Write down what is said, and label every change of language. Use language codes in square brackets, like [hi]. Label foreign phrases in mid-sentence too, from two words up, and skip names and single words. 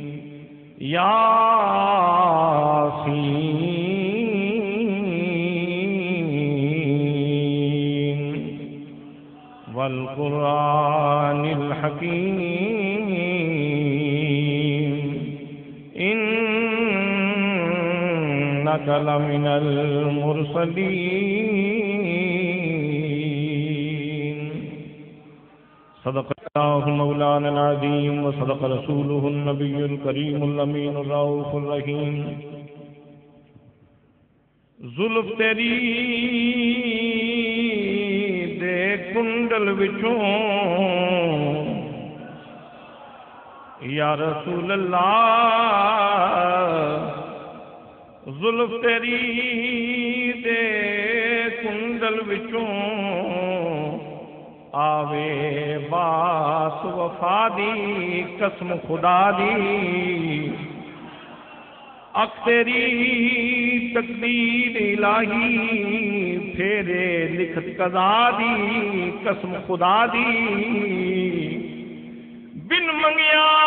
[ar] یاسین والقرآن الحکیم إنك لمن المرسلين. صدق الله مولانا العظيم وصدق رسوله النبي الكريم الأمين الرؤوف الرحيم. [pa] زلف تیری دے کنڈل وچوں [ar] یا رسول اللہ [pa] زلف تیری دے کنڈل وچوں آوے باس وفا دی قسم خدا دی اک تیری تقدیر الہی پھیرے لکھت قضا دی قسم خدا دی بن منگیا